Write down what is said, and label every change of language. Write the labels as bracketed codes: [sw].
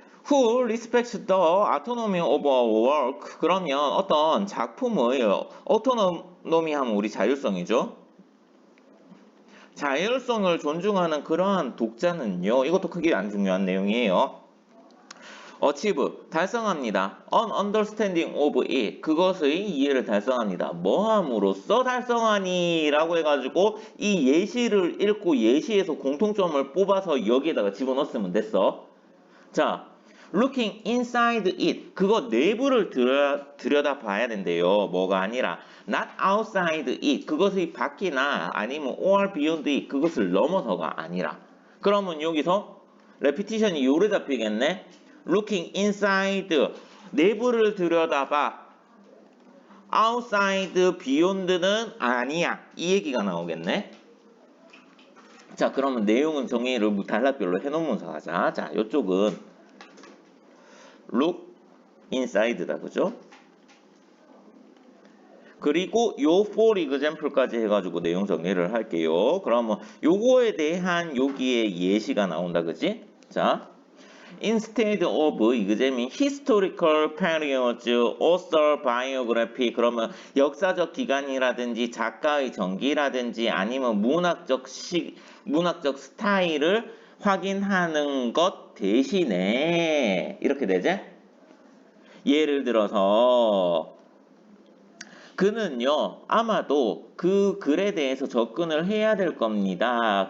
[en] Who respects the autonomy of a work? [ko] 그러면 어떤 작품의 autonomy 하면 우리 자율성이죠. 자율성을 존중하는 그러한 독자는요. 이것도 크게 안 중요한 내용이에요. achieve, 달성합니다. [en] an understanding of it, [ko] 그것의 이해를 달성합니다. 뭐함으로써 달성하니? 라고 해가지고 이 예시를 읽고 예시에서 공통점을 뽑아서 여기에다가 집어넣었으면 됐어. 자, [en] looking inside it, [ko] 그거 내부를 들여다 봐야 된대요. 뭐가 아니라 [en] not outside it, [ko] 그것의 밖이나 아니면 [en] or beyond it, [ko] 그것을 넘어서가 아니라. 그러면 여기서 repetition이 요래 잡히겠네. [en] looking inside, [ko] 내부를 들여다봐. outside, beyond는 아니야. 이 얘기가 나오겠네. 자, 그러면 내용은 정의를 단락별로 해놓으면서 가자. 자, 이쪽은 look inside다, 그죠? 그리고 요 for example까지 해가지고 내용 정리를 할게요. 그러면 요거에 대한 여기에 예시가 나온다, 그지? [en] 자, instead of examine historical periods, author biography. [ko] 그러면 역사적 기간이라든지 작가의 전기라든지 아니면 문학적 스타일을 확인하는 것 대신에 이렇게 되지? 예를 들어서 그는요 아마도 그 글에 대해서 접근을 해야 될 겁니다.